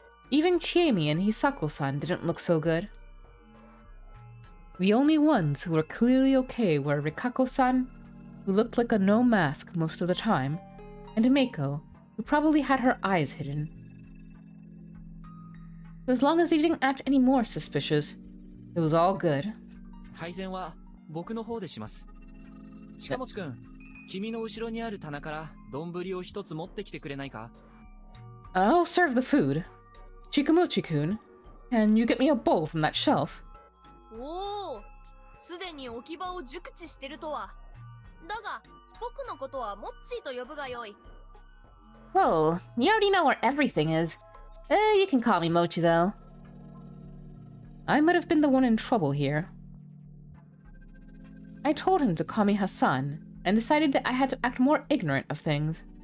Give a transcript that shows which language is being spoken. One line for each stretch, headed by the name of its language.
English: Even Chiemi and Hisako-san didn't look so good. The only ones who were clearly okay were Rikako-san, who looked like a no mask most of the time, and Meiko, who probably had her eyes hidden. As long as they didn't act any more suspicious, it was all good.
Japanese: 配膳は僕の方でします。近持くん、君の後ろにある棚から丼を一つ持ってきてくれないか？
English: I'll serve the food. Chikamochi-kun, can you get me a bowl from that shelf?
Japanese: おお、すでに置き場を熟知してるとは。だが、僕のことはモッチーと呼ぶがよい。
English: Whoa, you already know where everything is. You can call me Mochi, though. I might have been the one in trouble here. I told him to call me Hassan, and decided that I had to act more ignorant of things.